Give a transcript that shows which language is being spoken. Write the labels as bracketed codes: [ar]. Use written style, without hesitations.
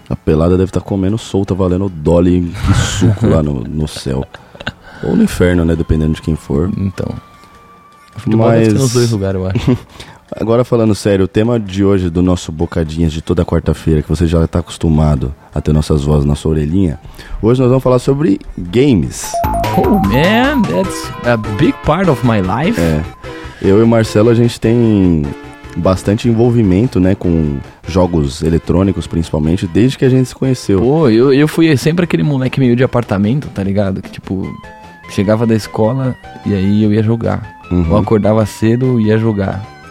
[pt] A pelada deve estar comendo solta, valendo dolly e suco lá no céu. Ou no inferno, né? Dependendo de quem for. Então. O futebol Mas... deve estar nos dois lugares, eu acho. Agora falando sério, o tema de hoje do nosso Bocadinhas de toda quarta-feira, que você já está acostumado a ter nossas vozes na sua orelhinha, hoje nós vamos falar sobre games. [en] Oh man, that's a big part of my life. [pt] É, eu e o Marcelo a gente tem bastante envolvimento, né, com jogos eletrônicos principalmente, desde que a gente se conheceu. Pô, eu fui sempre aquele moleque meio de apartamento, tá ligado? Que tipo, chegava da escola e aí eu ia jogar, ou acordava cedo e ia jogar.